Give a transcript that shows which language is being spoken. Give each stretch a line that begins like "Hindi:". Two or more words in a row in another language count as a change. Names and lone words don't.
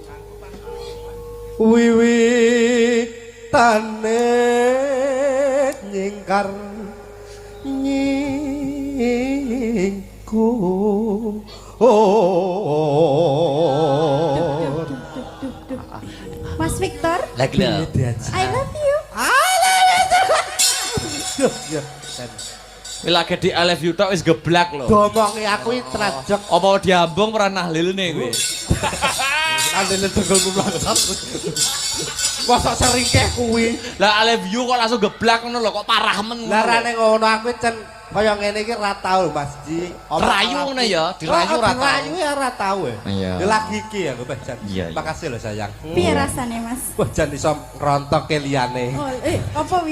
Javanese: Wiwitane nyingkar nyingkur. Mas Victor, Lagi lho.
English: I love you.
Javanese: Ya, Wis lagi di
English: I love you
Javanese: tok wis geblak lho. domongi aku iki trajek. Apa diambung ora nahlilne kowe? Andene tegolku mlangsat. Mosok sering keh kuwi. Lah
English: I love you
Javanese: kok langsung geblak ngono lho, kok parah men. Lah rane ngono aku cen kaya ngene iki ra tau Mas Ji. Rayu ngono ya, dirayu ra tau. Dirayu ya ra tau ya. Iya. Ya lagi iki ya Mbak Jan. Iya, iya. Makasih lho sayang. Piye rasane, Mas? Wah jan iso ngrontokke liyane. Oh, apa wi?